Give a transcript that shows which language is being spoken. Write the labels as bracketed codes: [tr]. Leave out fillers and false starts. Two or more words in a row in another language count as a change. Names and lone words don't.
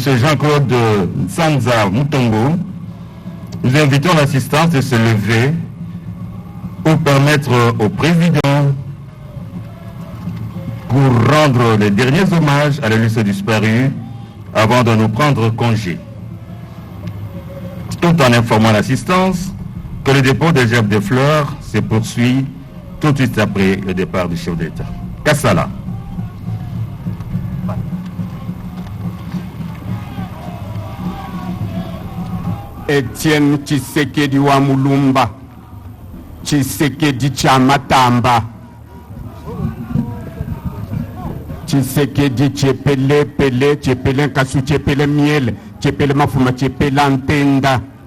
[fr] Jean-Claude Sanza Mutombo, nous invitons l'assistance de se lever pour permettre au président pour rendre les derniers hommages à l'illustre disparu avant de nous prendre congé. Tout en informant l'assistance que le dépôt des gerbes de fleurs se poursuit tout de suite après le départ du chef d'État. [lua] Kassala. Etienne Tshisekedi wa Mulumba, Tshisekedi cha Matamba, Tshisekedi chepele pele, chepele nkasu, chepele miele, chepele mafuma, chepele antenda.